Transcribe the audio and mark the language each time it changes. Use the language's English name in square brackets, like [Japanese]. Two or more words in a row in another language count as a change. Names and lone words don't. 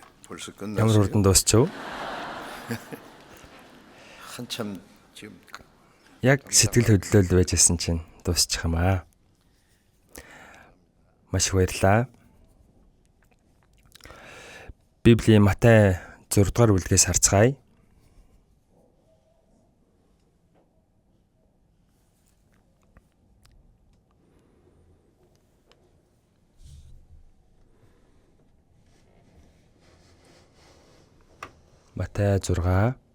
[Korean] 벌써 [Mongolian] Ямар [Korean] 끝났어요. [Mongolian] хурдан дуусчихв? [Korean] 한참 지금 [Mongolian] Яг сэтгэл хөдлөл байжсэн чинь дуусчих юм аа. Маш их баярлалаа. Библийн Матай 6 дугаар бүлгээс харцгаая. Матай 6.